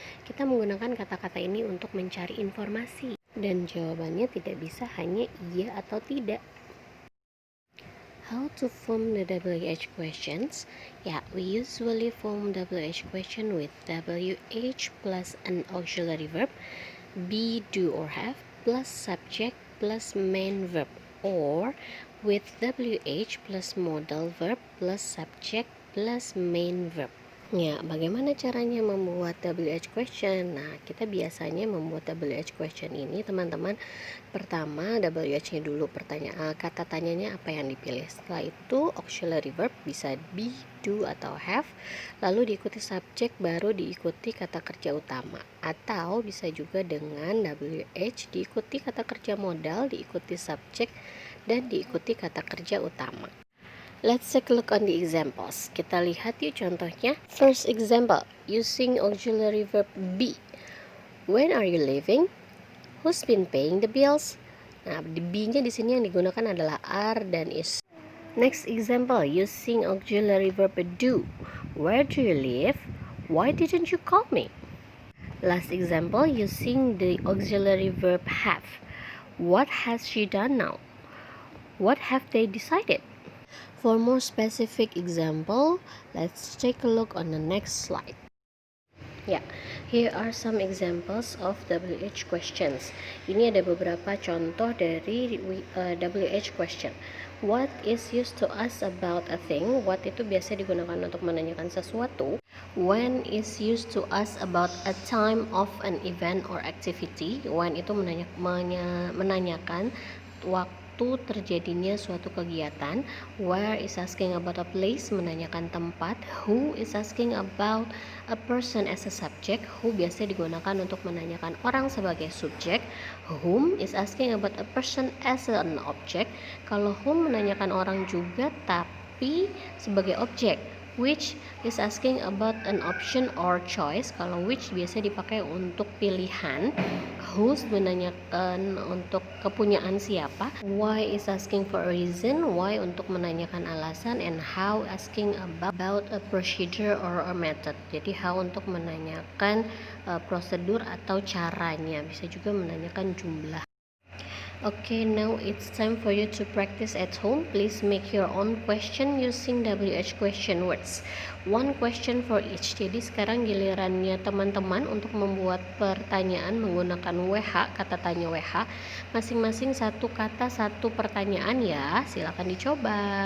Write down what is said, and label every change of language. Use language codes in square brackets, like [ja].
[id] Kita menggunakan kata-kata ini untuk mencari informasi dan jawabannya tidak bisa hanya iya atau tidak. [en] How to form the WH questions? Yeah, we usually form WH question with WH plus an auxiliary verb, be, do, or have, plus subject plus main verb, or with WH plus modal verb plus subject plus main verb. [id] Ya, bagaimana caranya membuat WH question? Nah, kita biasanya membuat WH question ini, teman-teman. Pertama, WH-nya dulu pertanyaan, kata tanyanya apa yang dipilih. Setelah itu, auxiliary verb bisa be, do, atau have. Lalu diikuti subjek, baru diikuti kata kerja utama. Atau bisa juga dengan WH diikuti kata kerja modal, diikuti subjek, dan diikuti kata kerja utama. [en] Let's take a look on the examples. [id] Kita lihat yuk contohnya. [en] First example, using auxiliary verb be. When are you leaving? Who's been paying the bills? [id] Nah, be-nya di sini yang digunakan adalah are dan is. [en] Next example, using auxiliary verb do. Where do you live? Why didn't you call me? Last example, using the auxiliary verb have. What has she done now? What have they decided? For more specific example, let's take a look on the next slide. Ya, here are some examples of WH questions. [id] Ini ada beberapa contoh dari WH question. [en] What is used to ask about a thing? [id] What itu biasa digunakan untuk menanyakan sesuatu. [en] When is used to ask about a time of an event or activity. [id] When itu menanyakan waktu terjadinya suatu kegiatan. [en] Where is asking about a place, [id] menanyakan tempat. [en] Who is asking about a person as a subject. [id] Who biasa digunakan untuk menanyakan orang sebagai subjek. [en] Whom is asking about a person as an object. [id] Kalau whom menanyakan orang juga tapi sebagai objek. [en] Which is asking about an option or choice. [id] Kalau which biasa dipakai untuk pilihan. Whose menanyakan untuk kepunyaan siapa. [en] Why is asking for a reason. [id] Why untuk menanyakan alasan. [en] And how asking about a procedure or a method. [id] Jadi how untuk menanyakan prosedur atau caranya. Bisa juga menanyakan jumlah. [en] Okay, now it's time for you to practice at home. Please make your own question using WH question words. One question for each. [id] Jadi sekarang gilirannya teman-teman untuk membuat pertanyaan menggunakan WH, kata tanya WH. Masing-masing satu kata, satu pertanyaan ya. Silakan dicoba.